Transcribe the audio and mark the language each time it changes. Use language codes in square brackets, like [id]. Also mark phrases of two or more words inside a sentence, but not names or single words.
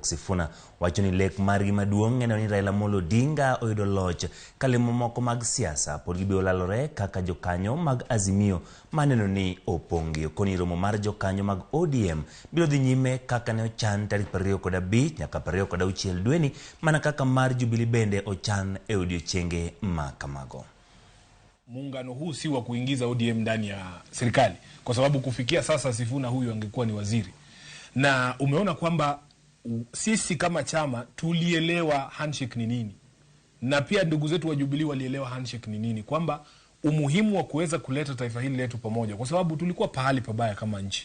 [luo] Sifuna wacho ni lek margi maduong' en ni Raila Amolo Odinga oyudo loch ka lemo moko mag siasa pod gibiro lalore kaka jokanyo mag Azimio maneno ni opong'o koni romo mar jokanyo mag ODM biro dhi nyime kaka ne ochan tarik 25 nyaka 26 dweni mana kaka mar Jubilee bende ochan e odiochienge ma kamago. [sw] Muungano huu si wa kuingiza ODM ndani ya serikali, kwa sababu kufikia sasa Sifuna huyu angekuwa ni waziri. Na umeona kwamba sisi kama chama tulielewa handshake ni nini, na pia ndugu zetu wa Jubilee walielewa handshake ni nini, kwamba umuhimu wa kuweza kuleta taifa hili letu pamoja, kwa sababu tulikuwa pahali pabaya kama nchi.